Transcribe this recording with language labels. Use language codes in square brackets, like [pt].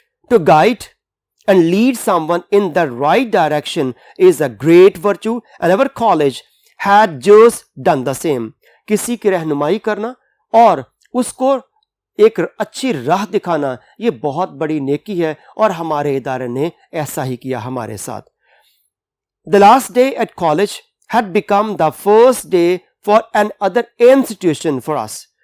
[en] to guide and lead someone in the right direction is a great virtue, and our college had just done the same. [ur] کسی کی رہنمائی کرنا اور اس کو ایک اچھی راہ دکھانا یہ بہت بڑی نیکی ہے، اور ہمارے ادارے نے ایسا ہی کیا ہمارے ساتھ. [en] The last day at college had become the first day for another institution for us.